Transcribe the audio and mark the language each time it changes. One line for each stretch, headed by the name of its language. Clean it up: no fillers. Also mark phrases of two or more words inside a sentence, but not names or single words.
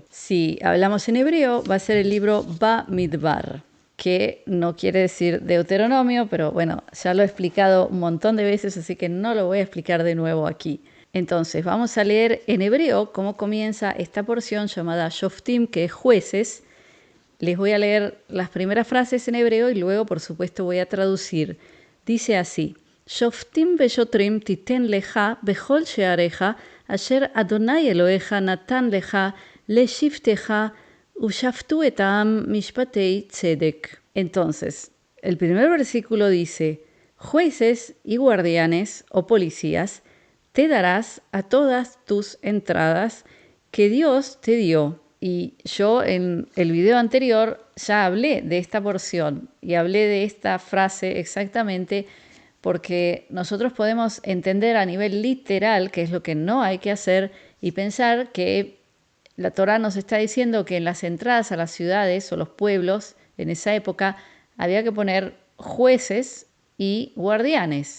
Spanish: Si hablamos en hebreo, va a ser el libro Bamidbar, que no quiere decir Deuteronomio, pero bueno, ya lo he explicado un montón de veces, así que no lo voy a explicar de nuevo aquí. Entonces, vamos a leer en hebreo cómo comienza esta porción llamada Shoftim, que es jueces. Les voy a leer las primeras frases en hebreo y luego, por supuesto, voy a traducir. Dice así:
Hebrew: שופטים ושוטרים תתן לך בכל שעריך אשר ה' אלהיך נתן לך לשבטיך ושפטו את העם משפטי צדק.
Spanish: Entonces, el primer versículo dice: jueces y guardianes o policías te darás a todas tus entradas que Dios te dio. Y yo en el video anterior ya hablé de esta porción y hablé de esta frase exactamente porque nosotros podemos entender a nivel literal, que es lo que no hay que hacer, y pensar que la Torá nos está diciendo que en las entradas a las ciudades o los pueblos en esa época había que poner jueces y guardianes.